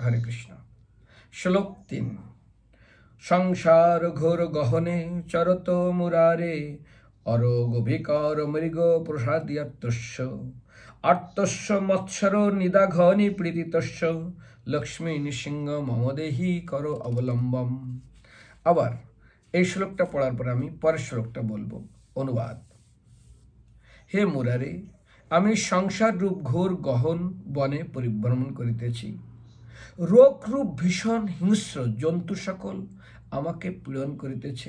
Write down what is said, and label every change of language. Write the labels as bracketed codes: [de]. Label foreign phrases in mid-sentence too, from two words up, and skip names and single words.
[sa] हरे कृष्ण। श्लोक 3। संसार घोर गहने चरतो मुरारे अरोगभिकार मृग प्रसाद्यत्तस्य आर्तस्य मत्सरो निदाघनि प्रीतितस्य लक्ष्मी नृसिंह मम देहि करो अवलम्बम। [bn] আবার এই শ্লোকটা পড়ার পর আমি পরের শ্লোকটা বলবো। অনুবাদ। হে মুরারে, আমি সংসার রূপ ঘোর গহন বনে পরিভ্রমণ করিতেছি। রোগ রূপ ভীষণ হিংস্র জন্তু সকল আমাকে পীড়ন করিতেছে।